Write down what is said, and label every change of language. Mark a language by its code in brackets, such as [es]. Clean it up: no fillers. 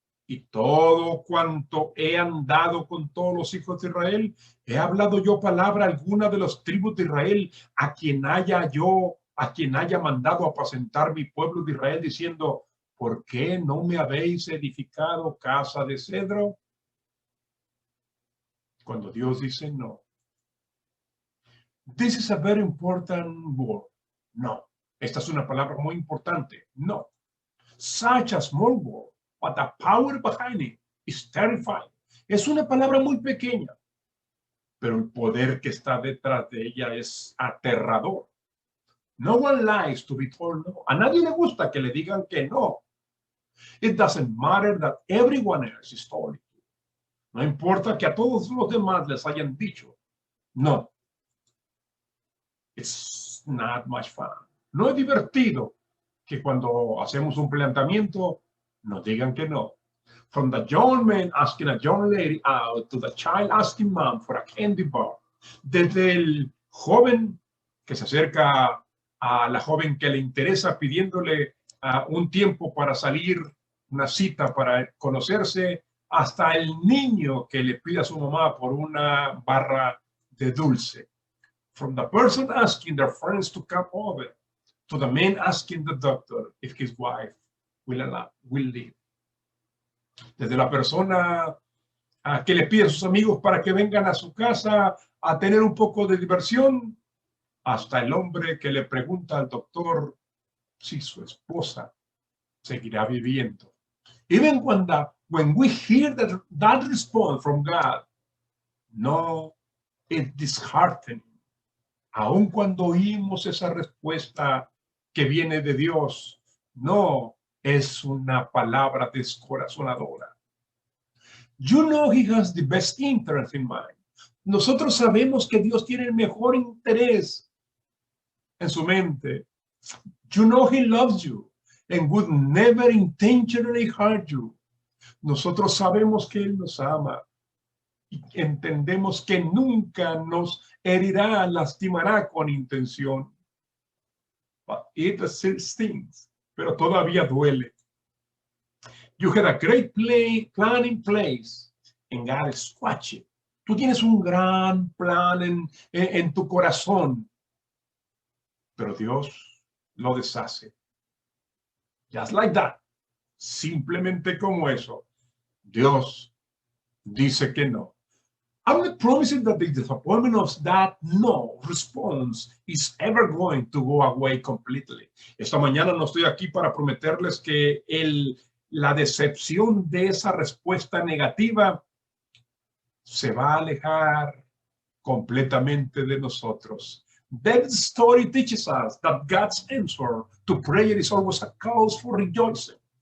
[es] Y todo cuanto he andado con todos los hijos de Israel, he hablado yo palabra alguna de los tribus de Israel, a quien haya mandado apacentar mi pueblo de Israel, diciendo, ¿por qué no me habéis edificado casa de cedro? Cuando Dios dice no. [en] This is a very important word. No. [es] Esta es una palabra muy importante. No. [en] Such a small word, but the power behind it is terrifying. [es] Es una palabra muy pequeña, pero el poder que está detrás de ella es aterrador. [en] No one likes to be told no. [es] A nadie le gusta que le digan que no. [en] It doesn't matter that everyone else is told it. [es] No importa que a todos los demás les hayan dicho no. [en] It's not much fun. [es] No es divertido que cuando hacemos un planteamiento nos digan que no. [en] From the young man asking a young lady out to the child asking mom for a candy bar. [es] Desde el joven que se acerca a la joven que le interesa pidiéndole un tiempo para salir, una cita para conocerse, hasta el niño que le pide a su mamá por una barra de dulce. [en] From the person asking their friends to come over, to the man asking the doctor if his wife will live. [es] Desde la persona que le pide a sus amigos para que vengan a su casa a tener un poco de diversión, hasta el hombre que le pregunta al doctor si su esposa seguirá viviendo. [en] Even when we hear that response from God, no, it's disheartening. [es] Aun cuando oímos esa respuesta que viene de Dios, no es una palabra descorazonadora. [en] You know he has the best interest in mind. [es] Nosotros sabemos que Dios tiene el mejor interés en su mente. [en] You know he loves you and would never intentionally hurt you. [es] Nosotros sabemos que Él nos ama y entendemos que nunca nos herirá, lastimará con intención. [en] but it still stings. [es] Pero todavía duele. [en] You had a great plan in place, and God is watching. [es] Tú tienes un gran plan en tu corazón, pero Dios lo deshace. [en] Just like that. [es] Simplemente como eso. Dios dice que no. [en] I'm not promising that the disappointment of that no response is ever going to go away completely. [es] Esta mañana no estoy aquí para prometerles que la decepción de esa respuesta negativa se va a alejar completamente de nosotros. [en] David's story teaches us that God's answer to prayer is always a cause for rejoicing.